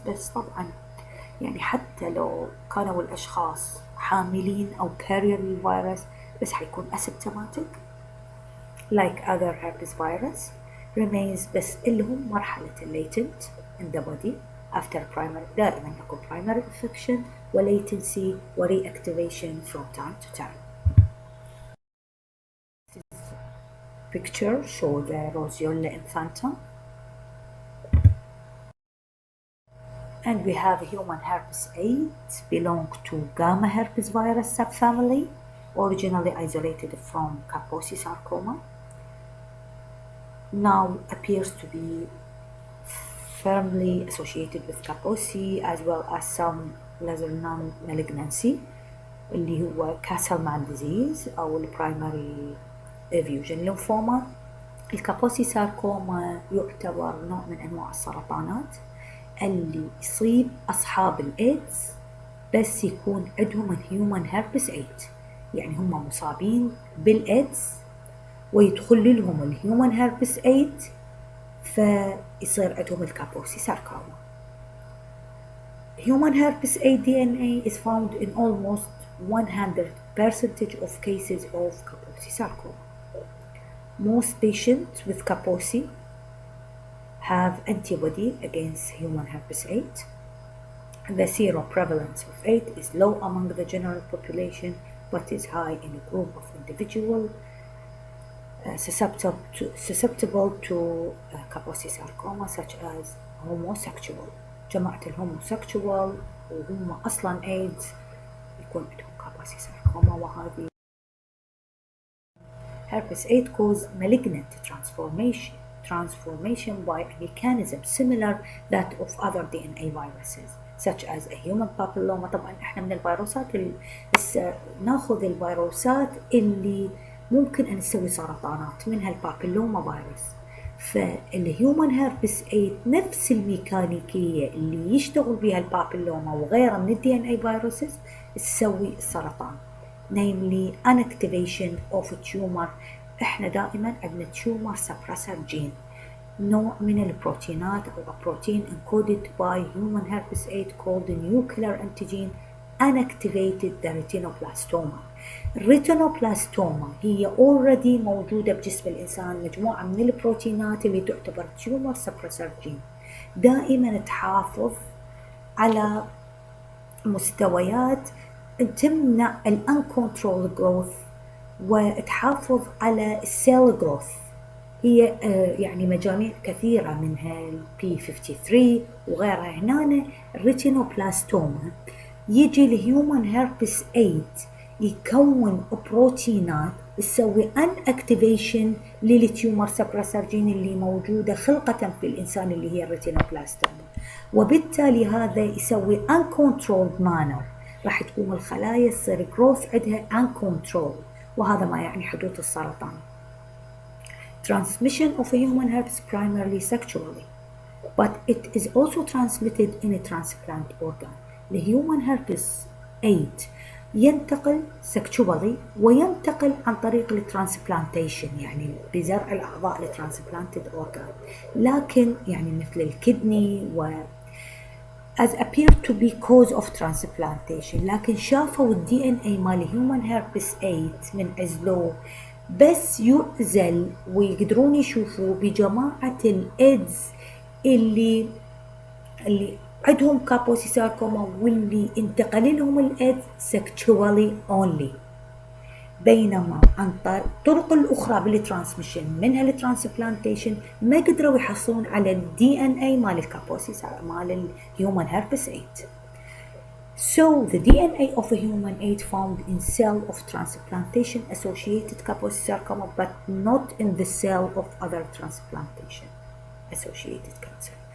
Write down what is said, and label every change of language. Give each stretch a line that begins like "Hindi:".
Arabic: بس طبعا يعني حتى لو كانوا الأشخاص حاملين أو carrier للفيروس بس حيكون asymptomatic
English: like other herpesvirus remains،
Arabic: بس إلهم مرحلة
English: latent in the body after primary.
Arabic: دائما أكو primary infection و latency و reactivation from time to time.
English: Picture show the Roseola infantum, and we have human herpes 8 belong to gamma herpesvirus subfamily, originally isolated from Kaposi sarcoma. Now appears to be firmly associated with Kaposi as well as some lesser known malignancy
Arabic: اللي هو
English: Castleman disease أو primary effusion lymphoma.
Arabic: الكابوسي ساركوما يعتبر نوع من أنواع السرطانات اللي يصيب أصحاب الإيدز بس يكون عندهم الهيومن هيربس 8، يعني هم مصابين بالإيدز ويدخل لهم الهيومن هيربس 8 فيصير عندهم الكابوسي ساركوما.
English: Human herpes 8 DNA is found in almost 100% of cases of Kaposi sarcoma. Most patients with Kaposi have antibody against human herpes 8. The seroprevalence of 8 is low among the general population, but is high in a group of individuals susceptible to Kaposi sarcoma, such as homosexual.
Arabic: جماعة الهوموسexual وهم أصلاً AIDS يكون عندهم Kaposi sarcoma.
English: sarcoma
Arabic: وهذه
English: herpes 8 cause malignant transformation by a mechanism similar that of other DNA viruses such as a human papilloma.
Arabic: طبعا احنا من الفيروسات ناخذ الفيروسات اللي ممكن ان تسوي سرطانات، منها البابيلوما فيروس. فالهيومن هيربس 8 نفس الميكانيكيه اللي يشتغل بها البابيلوما وغيرها من الدي ان اي فيروسز تسوي السرطان،
English: namely inactivation of tumor.
Arabic: احنا دائما عندنا
English: tumor suppressor gene،
Arabic: نوع من البروتينات او بروتين
English: encoded by human herpes 8 called the nuclear antigen inactivated the retinoblastoma.
Arabic: الريتينوبلاستوما هي already موجودة بجسم الإنسان، مجموعة من البروتينات اللي تعتبر tumor suppressor gene، دائما تحافظ على مستويات تمنع uncontrolled growth وتحافظ على cell growth. هي يعني مجاميع كثيرة منها P53 وغيرها. هنا الريتينوبلاستوما يجي الهيومن هيربس 8 يكون بروتينات تسوي inactivation للتيومر سبرسر جين اللي موجودة خلقة في الإنسان اللي هي الريتينوبلاستوما، وبالتالي هذا يسوي
English: uncontrolled manner،
Arabic: راح تقوم الخلايا تصير growth عندها uncontrolled، وهذا ما يعني حدوث السرطان.
English: Transmission of a human herpes primarily sexually, but it is also transmitted in a transplant organ. The human herpes 8
Arabic: ينتقل sexually وينتقل عن طريق الترانسبلانتيشن، يعني بزرع الأعضاء لترانسبلانتد organ، لكن يعني مثل الكدني و
English: as appeared to be cause of transplantation.
Arabic: لكن شافوا الدي ان اي مال human herpes 8 من عزلوه بس يعزل ويقدرون يشوفوا بجماعة الإيدز اللي عندهم كابوسي ساركوما واللي انتقل لهم الإيدز sexually only، بينما عن الطرق الأخرى بالترانسميشن منها الترانسبلانتيشن ما قدروا يحصلون على الدي ان اي مال الكابوسي مال الهيومن هيربس 8.
English: So the DNA of a human 8 found in cell of transplantation associated Kaposi sarcoma, but not in the cell of other transplantation associated cancer.